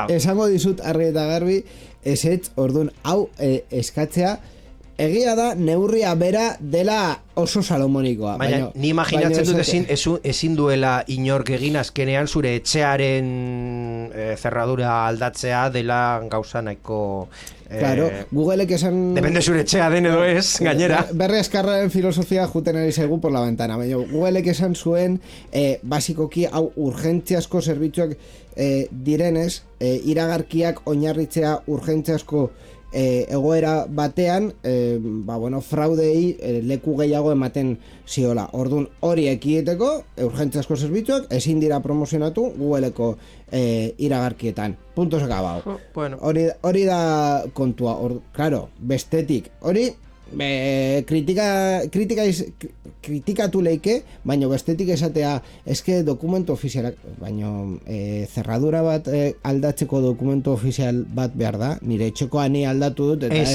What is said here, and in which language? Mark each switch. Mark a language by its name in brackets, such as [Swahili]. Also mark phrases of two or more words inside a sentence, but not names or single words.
[Basque] Esango dizut argi eta garbi, ezetz, orduan, hau eskatzea, egia da neurria bera dela oso salomonikoa. Baina ni imaginatzen dut ezin duela inork egin azkenean zure etxearen zerradura aldatzea dela gauza nahiko... Claro, Googleek esan... Depende zure etxea den edo ez, gainera. Berri Azkarraren filosofia juten ari zaigu [Spanish] por la ventana. [Basque] Baina Googleek esan zuen, basikoki hau urgentziazko zerbitzuak direnez, iragarkiak oinarritzea urgentziazko egoera batean fraudei leku gehiago ematen ziola. Orduan hori ekideteko urgentziazko zerbitzuak ezin dira promozionatu Googleko iragarkietan. [Spanish] Puntos acabado. [Basque] Bueno. Hori da kontua. Claro, bestetik. Hori kritikatu leike, baina bestetik esatea eske dokumentu ofizialak, baina zerradura bat aldatzeko dokumentu ofizial bat behar da, nire etxekoa ni aldatu dut eta